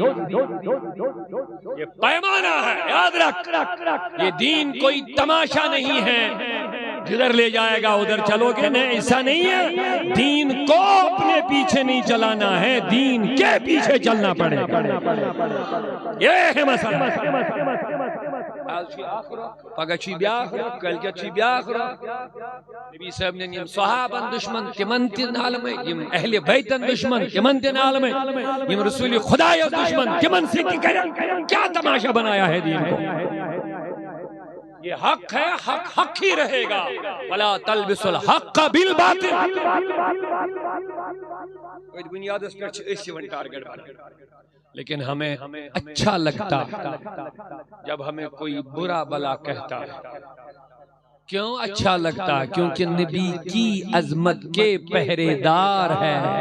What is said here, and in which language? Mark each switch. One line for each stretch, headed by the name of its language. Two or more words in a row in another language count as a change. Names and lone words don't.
Urdu: یہ پیمانہ ہے یاد رکھ یہ دین کوئی تماشا نہیں ہے جدھر لے جائے گا ادھر چلو گے نہیں ایسا نہیں ہے دین کو اپنے پیچھے نہیں چلانا ہے دین کے پیچھے چلنا پڑے یہ ہے مسئلہ
Kashmiri: پگہ چھی بیاخرہ کلکہ چھی بیاخرہ نبی صاحب نے یم صحابن دشمن تمن تن عالم یم اہل بیتن دشمن تمن تن عالم یم رسول خدا دشمن تمن سے
Urdu: کیا تماشا بنایا ہے دین کو یہ حق ہے حق ہی رہے گا
Arabic: ولا تلبسوا الحق بالباطل
Urdu: کوئی بنیاد اس پر اسی ون ٹارگٹ لیکن ہمیں اچھا لگتا جب ہمیں کوئی برا بلا کہتا ہے کیوں اچھا لگتا کیونکہ نبی کی عظمت کے پہرے دار ہے